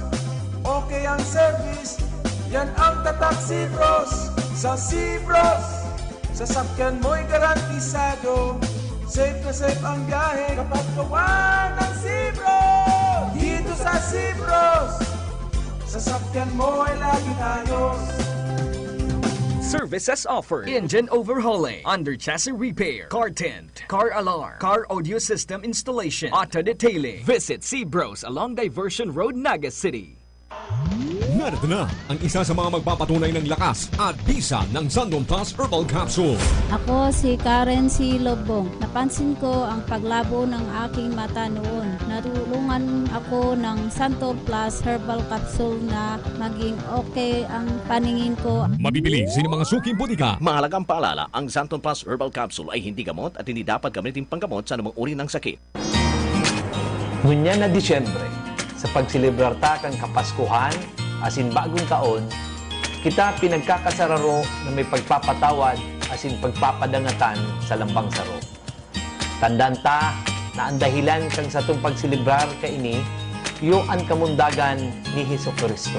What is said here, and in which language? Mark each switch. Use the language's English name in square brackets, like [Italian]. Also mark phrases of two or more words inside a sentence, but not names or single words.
[Filipino] Okay ang service, yan ang tatak Cibros. Sa Cibros, sasakyan mo'y garantisado. Safe na safe ang biyahe kapag gawa ng Cibros. Dito sa Cibros, sasakyan mo ay laging ayos. [English] Services offered: engine overhauling, under chassis repair, car tint, car alarm, car audio system installation, auto detailing. Visit C-Bros along Diversion Road, Naga City. [Filipino] Narito na ang isa sa mga magpapatunay ng lakas at bisa ng Sandon Plus Herbal Capsule. Ako si Karen C. Lobong. Napansin ko ang paglabo ng aking mata noon. Natulungan ako ng Sandon Plus Herbal Capsule na maging okay ang paningin ko. Mabibili sa mga suking butika. Mahalagang paalala, ang Sandon Plus Herbal Capsule ay hindi gamot at hindi dapat gamitin panggamot sa anumang uri ng sakit. [Bikol] Ngunya na Disyembre, sa pagsilibrar ta kang Kapaskuhan, asin bagong taon, kita pinagkakasararo na may pagpapatawad asin pagpapadangatan sa lambang saro. Tandaan ta na ang dahilan kang sa itong pagsilibrar kaini, iyo ang kamundagan ni Jesucristo.